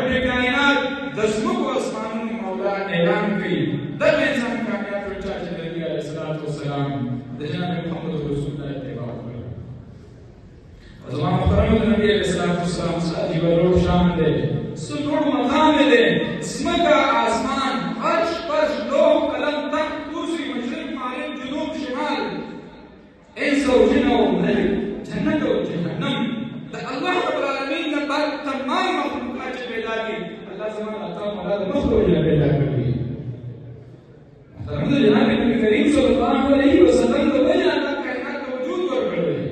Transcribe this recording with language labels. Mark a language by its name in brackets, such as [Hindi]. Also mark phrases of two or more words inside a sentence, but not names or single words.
[Pashto] کائنات د ځمکو اسمانونو مولا اعلان کړي دغه انسان کامیاب شو چې نبی [Arabic] علیه الصلاۃ والسلام [Pashto] د جناب [Arabic] محمد رسول الله [Pashto] اتباع وکړي زما محترم نبی [Arabic] علیه الصلاۃ والسلام [Pashto] عجیب لوړ شان دی څلور مقام دی ځمکه آسمان عرش فرش لوح قلم تخت کرسی مشرق مغرب جنوب شمال انس او جن او ملک جنت او جهنم د الله [Arabic] رب العالمین [Pashto] نه بعد تمام مخلوقات چې پیدا کړي الله زموږ عطا مولا د مخلوق نه پیدا کړي محترم جناب نبی کریم [Arabic] صلی الله علیه وسلم [Pashto] د وجه الله کائنات ته وجود ورکړی